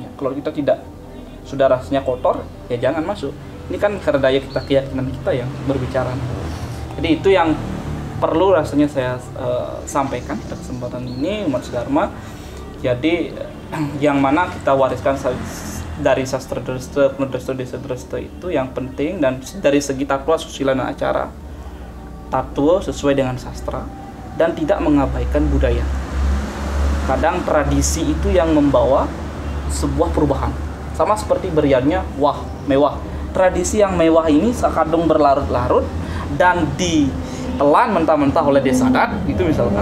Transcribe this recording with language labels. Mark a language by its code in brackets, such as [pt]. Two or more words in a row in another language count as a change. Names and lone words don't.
[id] Kalau kita tidak, sudah rasanya kotor, ya jangan masuk. Ini kan karena daya kita, keyakinan kita yang berbicara. Jadi itu yang perlu rasanya saya sampaikan pada kesempatan ini, umat Dharma. Jadi yang mana kita wariskan dari sastra dresta, penudesta desa dresta itu yang penting, dan dari segi takwa, susila dan acara, tatua sesuai dengan sastra dan tidak mengabaikan budaya. Kadang tradisi itu yang membawa sebuah perubahan. Sama seperti beriannya mewah. Tradisi yang mewah ini kadang berlarut-larut dan ditelan mentah-mentah oleh desa adat itu misalkan.